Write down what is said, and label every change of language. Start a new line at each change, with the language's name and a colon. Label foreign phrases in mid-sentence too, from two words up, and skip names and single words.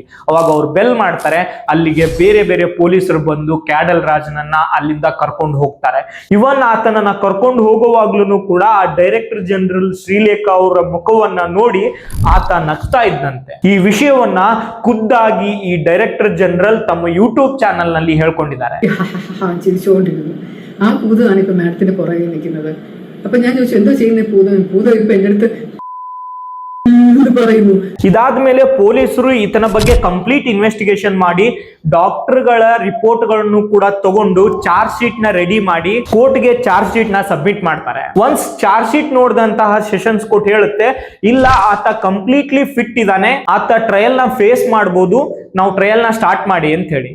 Kannada: ಅವಾಗ ಅವ್ರು ಬೆಲ್ ಮಾಡ್ತಾರೆ. ಅಲ್ಲಿಗೆ ಬೇರೆ ಬೇರೆ ಪೊಲೀಸರು ಬಂದು ಕ್ಯಾಡಲ್ ರಾಜನನ್ನ ಅಲ್ಲಿಂದ ಕರ್ಕೊಂಡು ಹೋಗ್ತಾರೆ. ಇವನ್ ಆತನನ್ನ ಕರ್ಕೊಂಡು ಹೋಗುವಾಗ್ಲೂ ಕೂಡ ಆ
English: director general
Kannada: ಶ್ರೀಲೇಖಾ ಅವರ ಮುಖವನ್ನ ನೋಡಿ ಆತ ನಗ್ತಾ ಇದ್ದಂತೆ. ಈ ವಿಷಯವನ್ನ ಖುದ್ದಾಗಿ ഈ
English: director general
Kannada: ತಮ್ಮ
English: YouTube channel
Kannada: ನಲ್ಲಿ ಹೇಳ್ಕೊಂಡಿದ್ದಾರೆ.
Malayalam: ആ ഭൂതമാണ് ഇപ്പൊ മാഡത്തിന്റെ പുറകെ നിൽക്കുന്നത്. അപ്പൊ ഞാൻ ചോദിച്ചു, എന്തോ ചെയ്യുന്ന ഭൂതം ഇപ്പൊ എന്റെ അടുത്ത് പറയുന്നു.
Kannada: ಇದಾದ್ಮೇಲೆ ಪೊಲೀಸರು ಈತನ ಬಗ್ಗೆ
English: complete investigation
Kannada: ಮಾಡಿ ಡಾಕ್ಟರ್ಗಳ ರಿಪೋರ್ಟ್ ಗಳನ್ನು ಕೂಡ ತಗೊಂಡು
English: charge sheet
Kannada: ನ ರೆಡಿ ಮಾಡಿ ಕೋರ್ಟ್ಗೆ
English: charge sheet
Kannada: ನ ಸಬ್ಮಿಟ್ ಮಾಡ್ತಾರೆ.
English: once charge sheet
Kannada: ನೋಡಿದಂತಹ
English: sessions court
Kannada: ಹೇಳುತ್ತೆ, ಇಲ್ಲ ಆತ
English: completely fit
Kannada: ಇದ್ದಾನೆ, ಆತ ಟ್ರಯಲ್ ನ ಫೇಸ್ ಮಾಡಬಹುದು, ನಾವು ಟ್ರಯಲ್ ನ ಸ್ಟಾರ್ಟ್ ಮಾಡಿ ಅಂತ ಹೇಳಿ.